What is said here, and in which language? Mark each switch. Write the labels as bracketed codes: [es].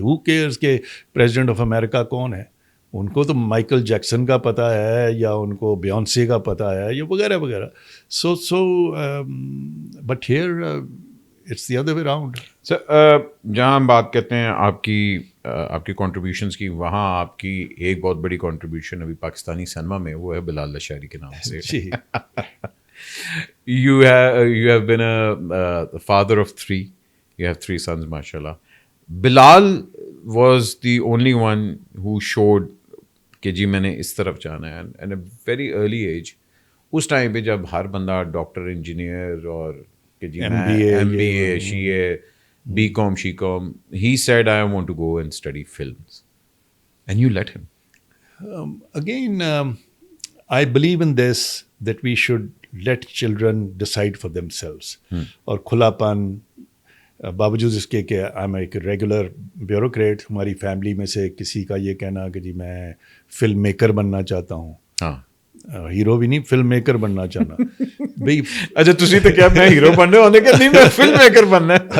[en] who cares [ur] کہ president of America کون ہے؟ ان کو تو مائیکل جیکسن کا پتہ ہے, یا ان کو بیونسے کا پتہ ہے, یا وغیرہ وغیرہ. [en] So but here it's the other way round. [ur] سر, جہاں ہم بات کرتے ہیں آپ کی کنٹریبیوشنس کی, وہاں آپ کی ایک بہت بڑی کنٹریبیوشن ابھی پاکستانی سنیما میں, وہ ہے بلال لشاری کے نام سے. جی. [en] You have been a father of 3. You have 3 sons, mashallah. Bilal was the only one who showed [ur] کہ جی میں نے اس طرف جانا ہے. [en] and a very early age, [ur] اس time پہ جب ہر بندہ ڈاکٹر, انجینئر, اور کہ جی [en] MBA, CA, BCom, SheCom, he said I want to go and study films, and you let him. Again, I believe in this, that we should let children decide for themselves. [ur] اور کھلا پن, باوجود اس کے کہ I'm ایک regular bureaucrat, ہماری family میں سے کسی کا یہ کہنا کہ جی میں فلم میکر بننا چاہتا ہوں, ہیرو بھی نہیں, فلم میکر بننا چاہنا. بھائی [pa] اچھا تسی تو کیا میں ہیرو بننے ہونے کہ نہیں, میں فلم میکر بننا ہے.